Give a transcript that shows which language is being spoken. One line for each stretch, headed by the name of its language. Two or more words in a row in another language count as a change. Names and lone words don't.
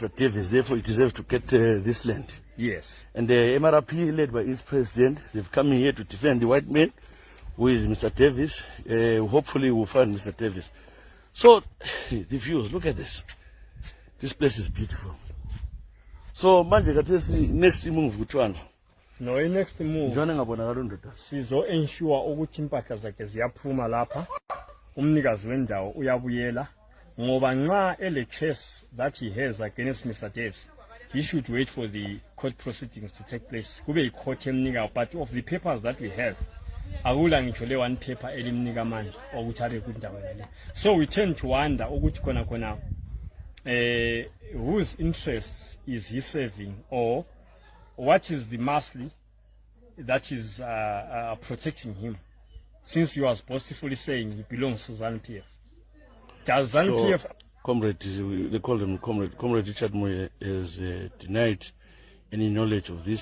English: Davis, therefore he deserves to get this land. Yes. And the MRP, led by its president, they've come here to defend the white man, who is Mr. Davis. Hopefully we'll find Mr. Davis. So, the views, look at this. This place is beautiful. So,
North Ndebele: manje kathesi
English: next move
North Ndebele: kuthiwani?
English: No, next move.
North Ndebele: Njani ngabonakala ndoda? Sizo ensure ukuthi impahla zakhe ziyaphuma lapha. Umnikazi wendawo uyabuyela ngoba nxa ele
English: case that he has against Mr. Davis, he should wait for the court proceedings to take place.
North Ndebele: Kube i-court emnika,
English: but of the papers that we have,
North Ndebele: akula ngitsho le
English: one paper
North Ndebele: elimnika manje ukuthi abe kundawo le.
English: So we tend to wonder
North Ndebele: ukuthi khona
English: whose interests is he serving, or what is the mercy that is protecting him, since he was boastfully saying he belongs to ZANU-PF. Does ZANU-PF... Comrade, they call him Comrade Richard Moye has denied any knowledge of this.